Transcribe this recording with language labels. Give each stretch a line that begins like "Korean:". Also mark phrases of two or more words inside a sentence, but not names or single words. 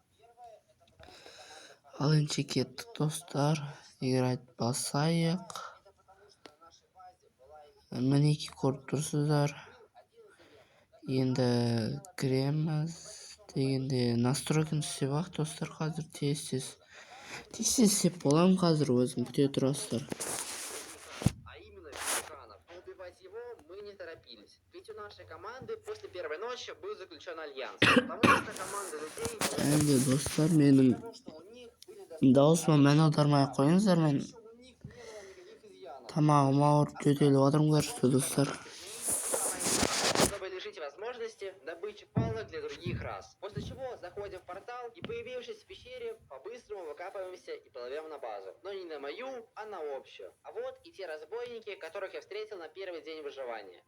Kazakh: Ал енді кеттік достар, играть басайық. Мінеки көріп тұрсыздар. Енді кіреміз дегенде настройканы істеп ақ достар, қазір тез істеп боламын, қазір өзім күте тұрасыздар.
Russian: А именно ветеранов. Но убивать его мы не торопились. Ведь у нашей команды после первой ночи был заключен альянс. Потому что команда людей...
Kazakh: Енді достар, менің даусыма мән аудармай қойыңыздар, мен тамағым ауырып жөтеліп отырмын, көрсетті достар.
Russian: Чтобы лишить возможности добычи палок для других рас. После чего заходим в портал и, появившись в пещере, по-быстрому выкапываемся и плывем на базу. Но не на мою, а на общую. А вот и те разбойники, которых я встретил на первый день выживания.